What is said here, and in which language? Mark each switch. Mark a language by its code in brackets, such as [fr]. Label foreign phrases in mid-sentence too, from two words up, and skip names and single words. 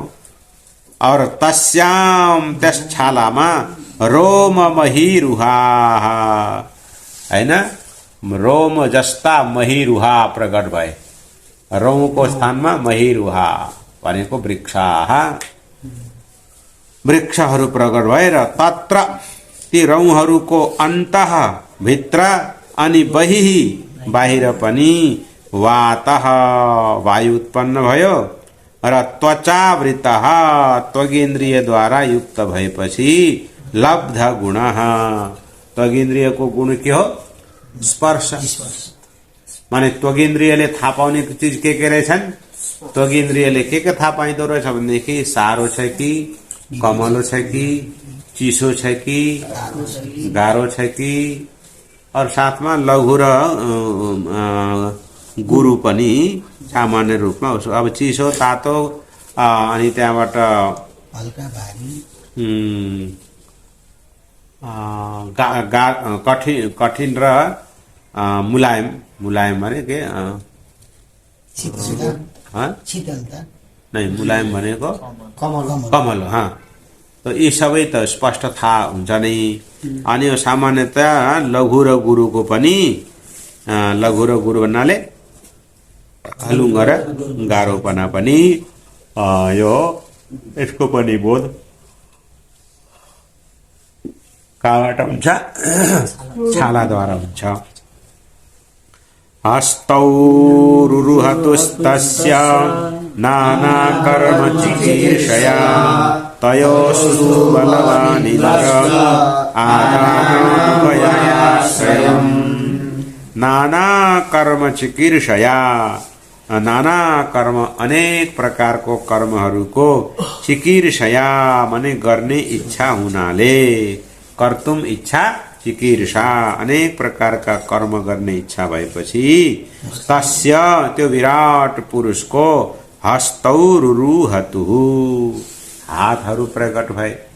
[ne] और तस्याम त्यस छालामा रोम महिरुहा हैन, रोम जस्ता महिरुहा प्रकट भए। रोमको स्थानमा महिरुहा भनेको वृक्षाः, वृक्षहरू प्रकट भएर तत्र ती रौँहरूको अन्तः भित्र अनि बहिः बाहिर पनि वातः वायु उत्पन्न भयो र त्वचावृतः त्वगेन्द्रियद्वारा युक्त भएपछि लब्ध गुणः, त्वगेन्द्रियको गुण के हो स्पर्श, माने त्वगेन्द्रियले थाहा पाउने चिज के रहेछन्, त्वगेन्द्रियले के थाहा पाइदो रहेछ भनेदेखि सारो छ कि कमलो छ कि चिसो छ कि गाह्रो छ कि, और साथमा लघु र गुरु पनि सामान्य रूपमा उसो। अब चिसो तातो अनि त्यहाँबाट हल्का भारी, कठिन र मुलायम, मुलायम भने के शीतलता नहीं, मुलायम भनेको कमल, कमल। हाँ, तो यी सबै त स्पष्ट थाहा हुन्छ नै। अनि यो सामान्यतया लघु र गुरुको पनि, लघु र गुरु भन्नाले हलुङ्ग र गाह्रोपना पनि यो यसको पनि बोध कहाँबाट हुन्छ, छालाद्वारा हुन्छ। [sa] हस्तौ रुरुहतुस्तस्य नाना कर्म चिकीर्षया तयोस्तु बलवानिन्द्र आदानोपयाश्रयम् नाना कर्म चिकीर्षया नाना कर्म [ne] अनेक प्रकारको कर्महरूको चिकीर्षया मने गर्ने इच्छा हुनाले [sa] कर्तुम इच्छा चिकीर्षा [ne] अनेक प्रकारका कर्म गर्ने इच्छा भएपछि तस्य त्यो विराट पुरुषको [sa] हस्तौ रुरुहतु [ne] हातहरू प्रकट भए